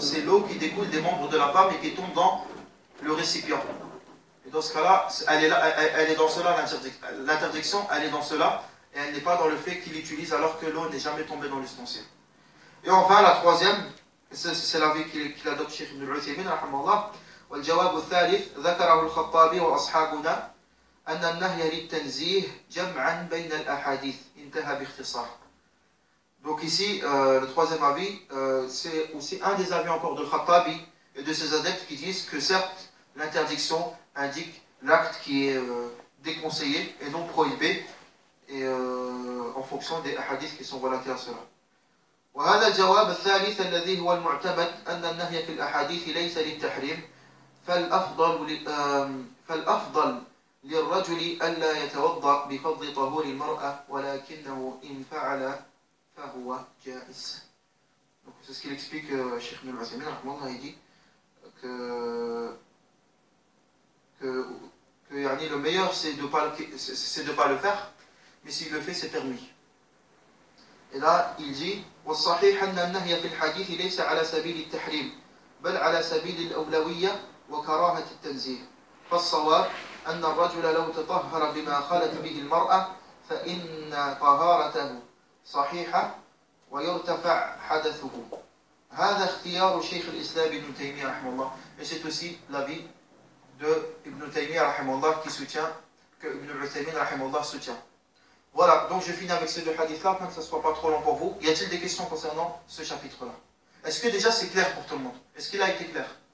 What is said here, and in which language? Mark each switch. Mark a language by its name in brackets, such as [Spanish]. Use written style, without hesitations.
[French] C'est l'eau qui découle des membres de la femme et qui tombe dans le récipient. Et dans ce cas-là, elle est dans cela, l'interdiction, elle est dans cela, et elle n'est pas dans le fait qu'il l'utilise alors que l'eau n'est jamais tombée dans l'ustensile. Et enfin, la troisième, c'est l'avis qu'il adopte Cheikh Ibn al-Uthaymin, rahimahullah. [Arabic] والجواب الثالث ذكره الخطابي وأصحابنا أن النهي للتنزيه جمعا بين الأحاديث انتهى باختصار. [French] Donc ici, le troisième avis, c'est aussi un des avis encore de Khattabi et de ses adeptes qui disent que certes, l'interdiction indique l'acte qui est déconseillé et non prohibé, et en fonction des hadiths qui sont relatés à cela. [Arabic] وهذا الجواب الثالث الذي هو المعتمد أن النهي في الأحاديث ليس للتحريم فالأفضل للرجل ألا يتوضأ بفضل طهور المرأة ولكنه إن فعل فهو جائز. [French] Donc c'est ce qu'il explique Cheikh Ibn al-Uthaymin, il dit que le meilleur c'est de ne pas le faire, mais s'il le fait c'est permis. Et là il dit [Arabic] والصحيح أن النهي في الحديث ليس على سبيل التحريم بل على سبيل الأولوية وكراهة التنزيه فالصواب أن الرجل لو تطهر بما خلت به المرأة فإن طهارته صحيحة ويرتفع حدثه. هذا اختيار شيخ الإسلام ابن تيمية رحمه الله. [French] Et c'est aussi l'avis de Ibn Taymiyyah رحمه الله qui soutient, que Ibn al-Uthaymin رحمه الله soutient. Voilà, donc je finis avec ces deux hadiths-là, afin que ça ne soit pas trop long pour vous. Y a-t-il des questions concernant ce chapitre-là? Est-ce que déjà c'est clair pour tout le monde? Est-ce qu'il a été clair?